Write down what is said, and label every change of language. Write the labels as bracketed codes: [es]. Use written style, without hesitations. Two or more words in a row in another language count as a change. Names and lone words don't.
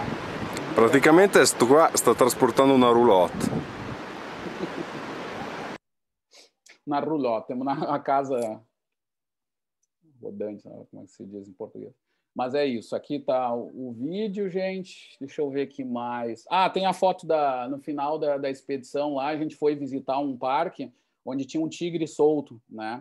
[it] Praticamente sto qua sta trasportando una roulotte. [pt] Na roulotte, temos na [es] casa rodante, [pt] né? Como é que se diz em português. Mas é isso, aqui está o vídeo, gente. Deixa eu ver aqui mais. Ah, tem a foto no final da expedição lá, a gente foi visitar um parque onde tinha um tigre solto, né?